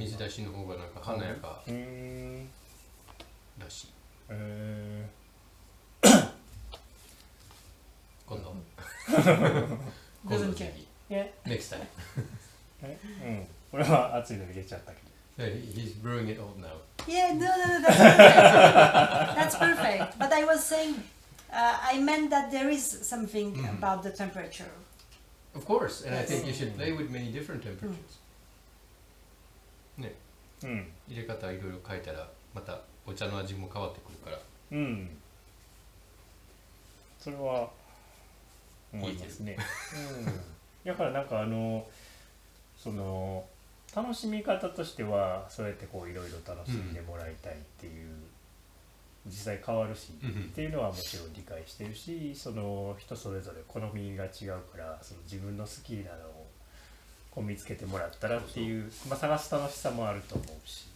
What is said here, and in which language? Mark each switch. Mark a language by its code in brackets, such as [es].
[ja] 水出しの方がなんか華やからしい。今度。今度ぜひ。 [en] Yeah. Next time. [ja] これは熱いの入れちゃったけど。 [en] He's brewing it all now. Yeah, no, that's perfect. That's perfect. But I was saying, I meant that there is something about the temperature. Of course, and I think you should play with many different temperatures. [ja] ね、入れ方いろいろ変えたらまたお茶の味も変わってくるから。それは思いますね。だからなんかその楽しみ方としてはそうやってこういろいろ楽しんでもらいたいっていう、実際変わるし、っていうのはもちろん理解してるし、その人それぞれ好みが違うからその自分の好きなのをこう見つけてもらったらっていう、探す楽しさもあると思うし、